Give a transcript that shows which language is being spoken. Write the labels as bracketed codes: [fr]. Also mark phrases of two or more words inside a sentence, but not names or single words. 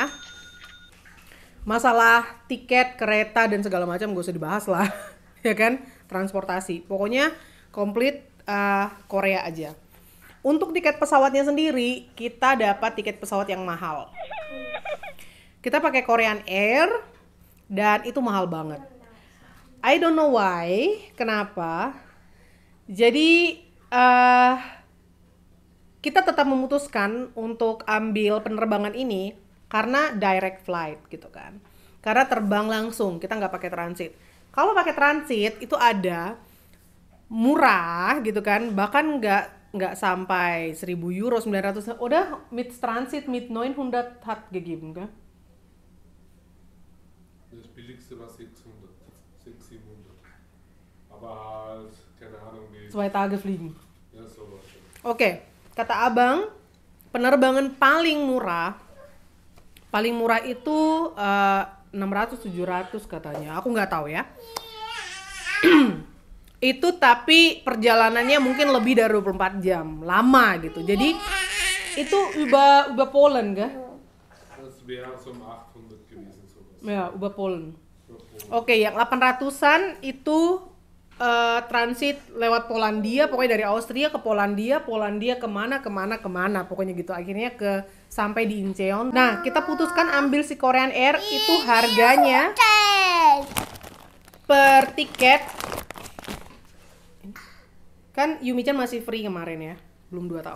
[id] Masalah tiket, kereta dan segala macam gak usah dibahas lah, ya kan? Transportasi, pokoknya komplit Korea aja. Untuk tiket pesawatnya sendiri, kita dapat tiket pesawat yang mahal. Kita pakai Korean Air dan itu mahal banget. [en] I don't know why, [id] kenapa. Jadi kita tetap memutuskan untuk ambil penerbangan ini karena [en] direct flight [id] gitu kan. Karena terbang langsung, kita nggak pakai transit. Kalau pakai transit itu ada murah gitu kan, bahkan nggak sampai 1.000 euro, 900. [de] Udah mit transit mit 900 hat gegeben kan? Das billigste war 600, 700. Aber halt, keine Ahnung wie. 2 Tage fliegen. Ja, sowas. [id] Oke, kata abang, penerbangan paling murah itu 600-700 katanya. Aku nggak tahu ya. Itu tapi perjalanannya mungkin lebih dari 24 jam. Lama gitu. Jadi itu [de] über Polen [id] kah? [de] Das wäre so um 800 gewesen, sowas. Ya, über Polen. [id] Oke, yang 800-an itu transit lewat Polandia, pokoknya dari Austria ke Polandia kemana, pokoknya gitu. Akhirnya sampai di Incheon. Nah, kita putuskan ambil si Korean Air, itu harganya per tiket, kan Yumi-chan masih free kemarin ya, belum 2 tahun.